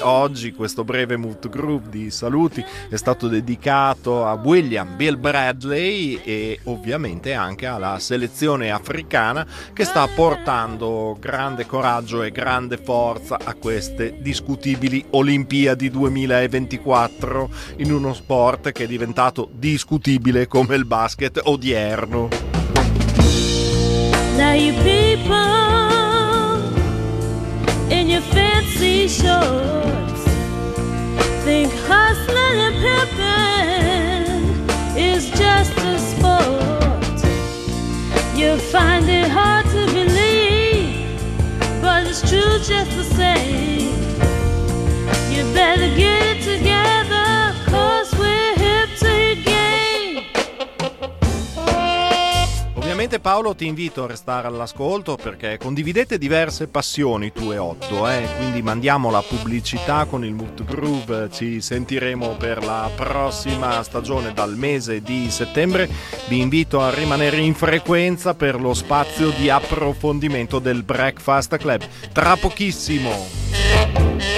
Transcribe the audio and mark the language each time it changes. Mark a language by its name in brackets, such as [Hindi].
[Italian] Oggi questo breve Mood Groove di saluti è stato dedicato a William Bill Bradley e ovviamente anche alla selezione africana, che sta portando grande coraggio e grande forza a queste discussioni Olimpiadi 2024, in uno sport che è diventato discutibile come il basket odierno. [English] Now you people in your fancy shorts think hustling and pimping is just a sport. You find it hard to believe, but it's true just the same. You better get together, 'cause we're hip to the game. [Italian] Ovviamente Paolo, ti invito a restare all'ascolto perché condividete diverse passioni tu e Otto, quindi mandiamo la pubblicità con il Mood Groove. Ci sentiremo per la prossima stagione dal mese di settembre. Vi invito a rimanere in frequenza per lo spazio di approfondimento del Breakfast Club tra pochissimo.